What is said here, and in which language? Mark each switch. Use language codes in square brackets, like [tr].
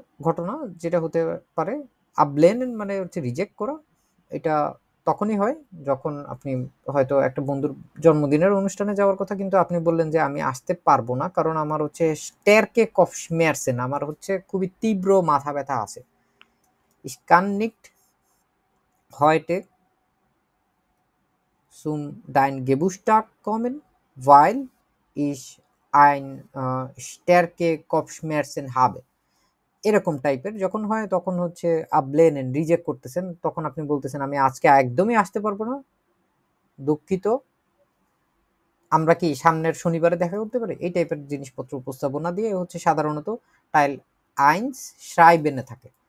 [bn] ঘটনা যেটা হতে পারে আবলেন মানে হচ্ছে রিজেক্ট করা। এটা তখনই হয় যখন আপনি হয়তো একটা বন্ধুর জন্মদিনের অনুষ্ঠানে যাওয়ার কথা, কিন্তু আপনি বললেন যে আমি আসতে পারবো না কারণ আমার হচ্ছে [de] স্ট্যারকে কফশমেরসেন, [bn] আমার হচ্ছে খুবই তীব্র মাথা ব্যথা আছে। [de] Ich kann nicht heute zum dein Geburtstag kommen, weil ich ein starke Kopfschmerzen habe। [bn] এরকম টাইপের যখন হয় তখন হচ্ছে আবলেন রিজেক্ট করতেছেন, তখন আপনি বলতেছেন আমি আজকে একদমই আসতে পারবো না, দুঃখিত, আমরা কি সামনের শনিবারে দেখা করতে পারি, এই টাইপের জিনিসপত্র উপস্থাপনা দিয়ে হচ্ছে সাধারণত টাইল আইনস শ্রাইবেনে থাকে।